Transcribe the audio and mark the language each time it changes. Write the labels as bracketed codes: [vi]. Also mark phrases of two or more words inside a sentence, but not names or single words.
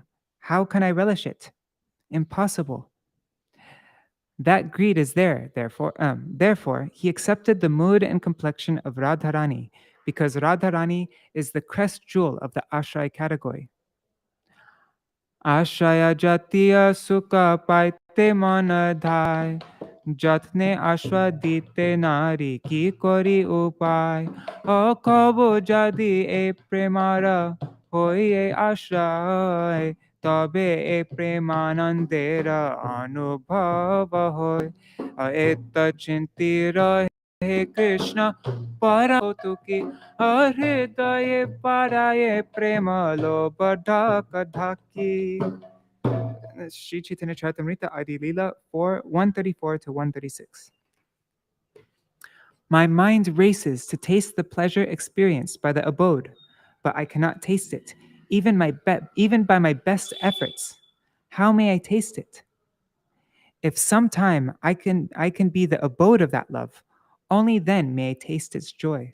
[en] How can I relish it? Impossible. That greed is there, therefore, he accepted the mood and complexion of Radharani, because Radharani is the crest jewel of the Ashraya category. [bn] আশ্রয় জাতীয় সুখ পাইতে মন ধায়, যত্নে আস্বাদিতে নারি কি করি উপায়, কভু যদি এ প্রেমার হয়ে আশ্রয়, তবে এ প্রেমানন্দের অনুভব হয়, এত চিন্তি রহে কৃষ্ণ পরম কৌতুকী, হৃদয়ে বাড়য়ে প্রেম লোভ ধকধকি. [en] Sri Chaitanya Charitamrita Adi Lila 4, 134 to 136. My mind races to taste the pleasure experienced by the abode, but I cannot taste it, even by my best efforts. How may I taste it? If sometime I can be the abode of that love, only then may I taste its joy.